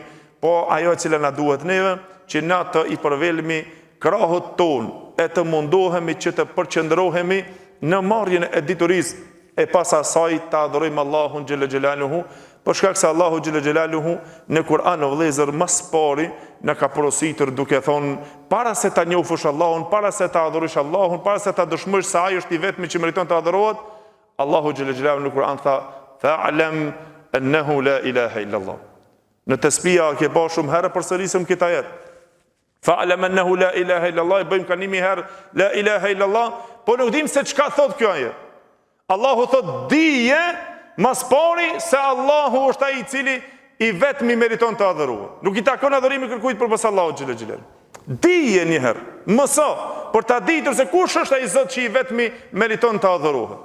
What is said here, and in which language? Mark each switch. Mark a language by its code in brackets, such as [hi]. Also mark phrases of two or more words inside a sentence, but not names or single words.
[sq] Po ajo që na duhet neve që na të i përvelmi krahët tonë e të mundohemi që të përqendrohemi në marrjen e diturisë e pas asaj të adhurojmë Allahun [ar] جل جلاله, [sq] për shkak se Allahu [ar] جل جلاله [sq] në Kur'an o vëllezër mas pari na ka porositur duke thonë para se ta njohësh Allahun, para se ta adhurosh Allahun, para se ta dëshmosh se ai është i vetmi që meriton të adhurohet, Allahu [ar] جل جلاله [sq] në Kur'an tha [ar] فاعلم أنه لا إله إلا الله. [sq] Në tesbija ke pa shumë herë përsërisim këtë ajet. [ar] فاعلم أنه لا إله إلا الله, [sq] bëjmë kanimi herë [ar] لا إله إلا الله, [sq] po nuk dim se çka thot kjo ajet. Allahu thot dije mas pari se Allahu është ai i cili i vetmi meriton të adhurohet. Nuk i takon adhurimi kërkujt përpas Allahut [ar] جل جلال. [sq] Dije një herë, mëso, për ta ditur se kush është ai Zot që i vetmi meriton të adhurohet.